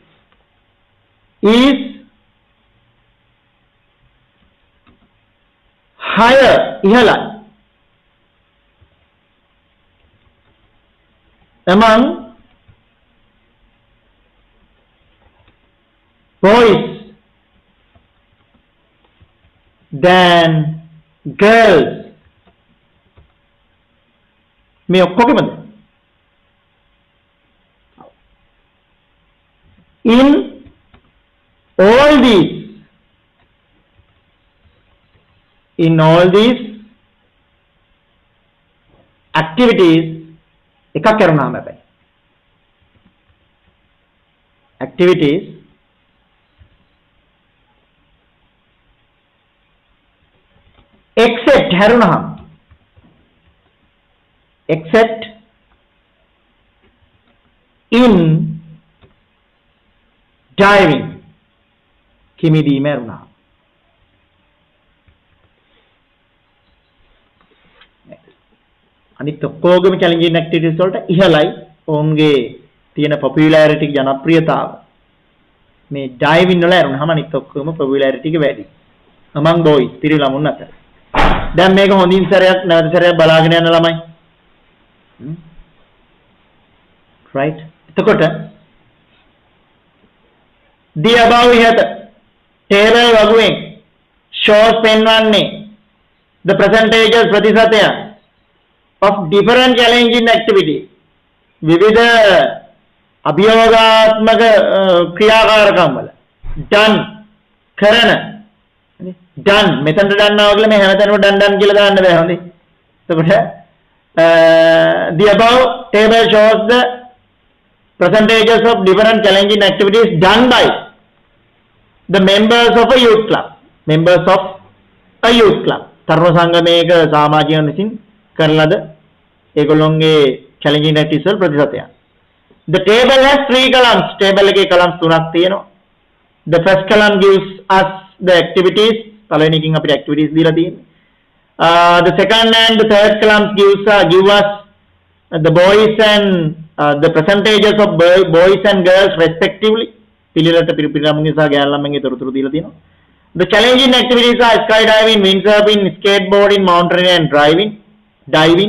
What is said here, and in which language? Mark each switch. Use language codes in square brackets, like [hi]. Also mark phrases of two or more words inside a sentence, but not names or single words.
[en] is higher ihala among boys than girls [si] මේ ඔක්කොගෙමද [en] in all these activities [si] එකක් කරුණාම හැබැයි [en] activities except [si] හැරුණාම [en] except in diving [si] කිමිදීම හැරුණාම අනිත් ඔක්කොගේම [en] challenging activities [si] වලට ඉහළයි ඔවුන්ගේ තියෙන popularity ජනප්‍රියතාව මේ diving වල හැරුණාම අනිත් ඔක්කොම popularity එක වැඩි [en] among boys [si] පිරිමි ළමුන් අතර දැන් මේක හොඳින් සැරයක් නැවත සැරයක් බලාගෙන යන ළමයි [en] right එතකොට the above ඉහත table වගුවෙන් shows පෙන්වන්නේ the percentages ප්‍රතිශතය of different challenging activities. [si] විවිධ අභියෝගාත්මක ක්‍රියාකාරකම් වල done කරන done මෙතනට done ආවා කියලා මේ හැමතැනම done කියලා දාන්න බෑ හොඳේ. [en] එතකොට the above table shows the percentages of different challenging activities done by the members of a youth club. Members of a youth club. [si] තරුණ සංගමයක සමාජිකයන් විසින් කරන ලද ඒගොල්ලොන්ගේ [en] challenging activities [si] වල ප්‍රතිශතය. [en] The table has 3 columns. [si] Table එකේ columns 3ක් තියෙනවා. [en] The first column gives us the activities. [si] පළවෙනි එකකින් අපිට activities දීලා තියෙන්නේ. [en] The second and the third columns give us the boys and the percentages of boys and girls respectively. [si] පිළිවෙලට පිරිමින්ගේ සහ ගෑනු ළමයින්ගේ තොරතුරු දීලා තියෙනවා. [en] The challenging activities are skydiving, windsurfing, skateboarding, mountaineering and diving.